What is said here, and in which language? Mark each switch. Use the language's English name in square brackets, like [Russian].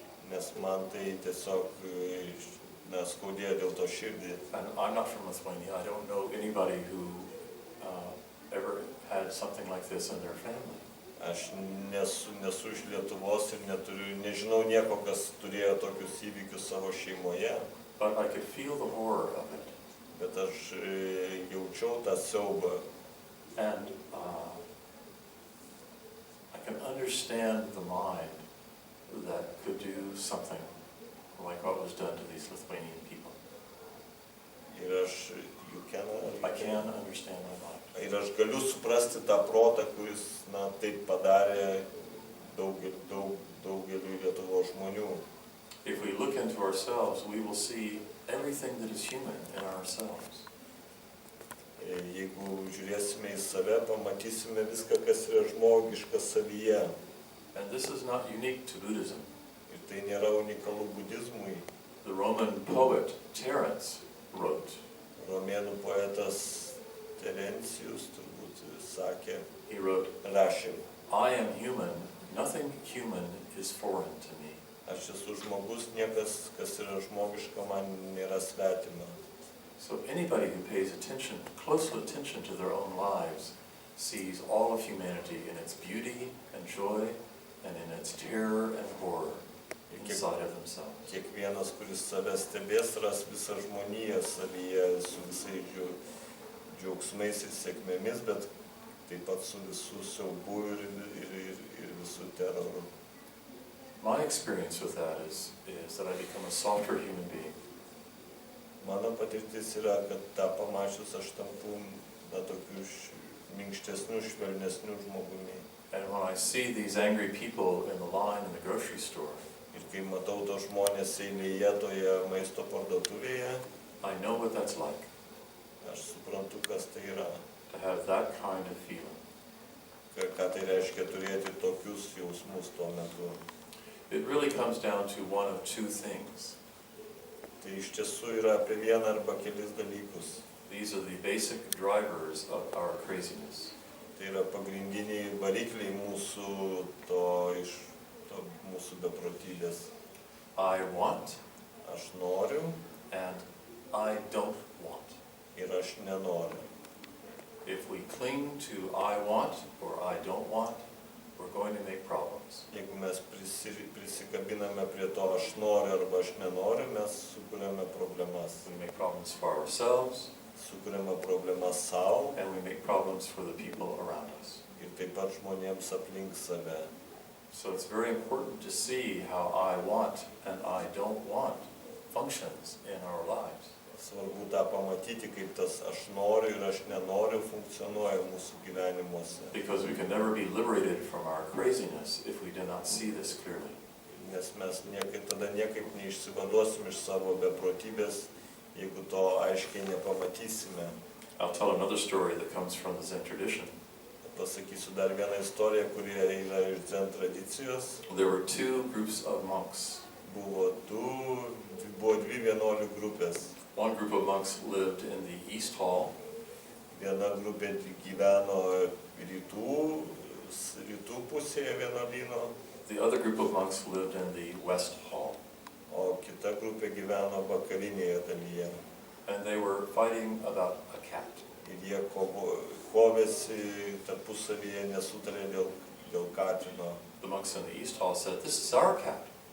[Lithuanian] Nes man tai tiesiog skaudėjo dėl to širdį. [English] And I'm not from Lithuania. I don't know anybody who ever had something like this in their family. [Lithuanian] Aš nesu iš Lietuvos ir nežinau nieko, kas turėjo tokius įvykius savo šeimoje, [English] but I could feel the horror of it. [Lithuanian] bet aš jaučiau tą siaubą. [English] And I can understand the mind that could do something like what was done to these Lithuanian people. [Lithuanian] Ir [English] I can understand my mind. [Lithuanian] Ir aš galiu suprasti tą protą, kuris taip padarė daugeliui Lietuvos žmonių. [English] If we look into ourselves, we will see everything that is human in ourselves. [Lithuanian] Jeigu žiūrėsime į save, pamatysime viską, kas yra žmogiška savyje. [English] And this is not unique to Buddhism. [Lithuanian] Ir tai nėra unikalu budizmui. [English] The Roman poet Terence wrote, [Lithuanian] Romėnų poetas Terencijus turbūt sakė, [English] he wrote, [Lithuanian] rašė, [English] I am human, nothing human is foreign to me. [Lithuanian] aš esu žmogus, niekas, kas yra žmogiška, man nėra svetima. [English] So anybody who pays attention, close attention to their own lives, sees all of humanity in its beauty and joy and in its terror and horror inside of themselves. [Lithuanian] Kiekvienas, kuris save stebės, ras visą žmoniją savyje su visais džiaugsmais ir sėkmėmis, bet taip pat su visų siaubu ir visų teroru. [English] My experience with that is that I become a softer human being. [Lithuanian] Mano patirtis yra, kad tą pamačius aš tampu tokiu minkštesniu, švelnesniu žmogumi. [English] And when I see these angry people in the line in the grocery store, [Lithuanian] Ir kai matau tos žmonės eilėje toje maisto parduotuvėje, [English] I know what that's like, [Lithuanian] aš suprantu, kas tai yra. [English] to have that kind of feeling. [Lithuanian] Ką tai reiškia turėti tokius jausmus tuo metu. [English] It really comes down to one of two things. [Lithuanian] Tai iš tiesų yra apie vieną arba kelis dalykus. [English] These are the basic drivers of our craziness. [Lithuanian] Tai yra pagrindiniai varikliai mūsų mūsų beprotybės. [English] I want [Lithuanian] Aš noriu [English] and I don't want. [Lithuanian] ir aš nenoriu. [English] If we cling to I want or I don't want, we're going to make problems. [Lithuanian] Jeigu mes prisikabiname prie to aš noriu arba aš nenoriu, mes sukuriame problemas. [English] We make problems for ourselves [Lithuanian] Sukuriame problemas savo [English] and we make problems for the people around us. [Lithuanian] ir taip pat žmonėms aplink save. [English] So it's very important to see how I want and I don't want functions in our lives. [Lithuanian] Svarbu tą pamatyti, kaip tas aš noriu ir aš nenoriu funkcionuoja mūsų gyvenimuose. [English] Because we can never be liberated from our craziness if we do not see this clearly. [Lithuanian] Nes mes tada niekaip neišsivaduosim iš savo beprotybės, jeigu to aiškiai nepamatysime. [English] I'll tell another story that comes from the Zen tradition. [Lithuanian] Pasakysiu dar vieną istoriją, kuri yra iš Zen tradicijos. [English] There were two groups of monks. [Lithuanian] Buvo dvi vienuolių grupės. [English] One group of monks lived in the East Hall, [Lithuanian] Viena grupė gyveno rytų pusėje vienuolyno, [English] the other group of monks lived in the West Hall. [Lithuanian] o kita grupė gyveno vakarinėje dalyje. [English] And they were fighting about a cat. [Lithuanian] Ir jie kovėsi tarpusavyje, nesutarė dėl katino. [English] The monks in the East Hall said, "This is our cat."